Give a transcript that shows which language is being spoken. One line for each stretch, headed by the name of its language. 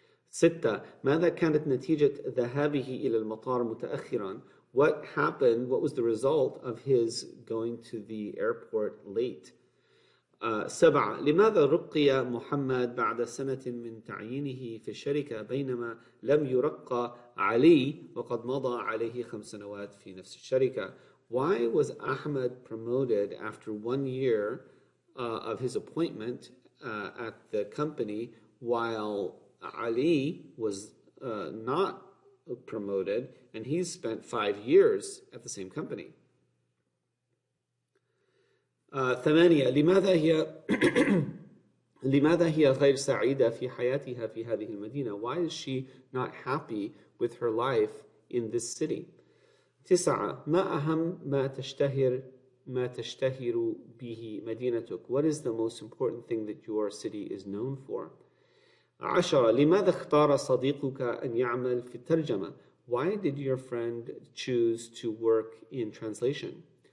Arabic: ستة, ماذا كانت نتيجة ذهابه إلى المطار متأخرا?
English: What happened, what was the result of his going to the airport late?
Arabic: سبعة, لماذا رقي محمد بعد سنة من تعيينه في الشركة بينما لم يرقى علي وقد مضى عليه 5 سنوات في نفس الشركة?
English: Why was Ahmed promoted after 1 year of his appointment at the company while Ali was not promoted and he's spent 5 years at the same company?
Arabic: 8, لماذا هي غير سعيدة في حياتها في هذه المدينة?
English: Why is she not happy with her life in this city?
Arabic: 9, ما أهم ما تشتهر به مدينتك?
English: What is the most important thing that your city is known for?
Arabic: 10, لماذا اختار صديقك أن يعمل في الترجمة?
English: Why did your friend choose to work in translation?